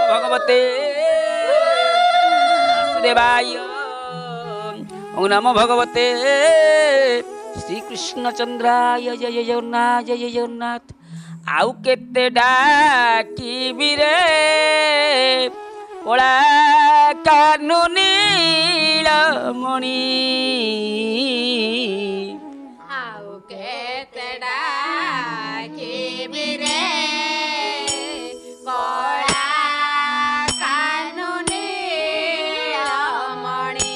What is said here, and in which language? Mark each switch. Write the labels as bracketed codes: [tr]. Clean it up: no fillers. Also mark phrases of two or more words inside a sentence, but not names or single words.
[sa] भगवते वासुदेवाय ओम नमो भगवते श्री कृष्णचंद्राय जय जगन्नाथ जय जगन्नाथ। [or] ଆଉ କେତେ ଡାକିବି ରେ ଓଲା କାନୁ ନୀଳମଣି ଆଉ କେତେ ଡାକିବି ରେ କୋଲା କାନୁ ନୀଳମଣି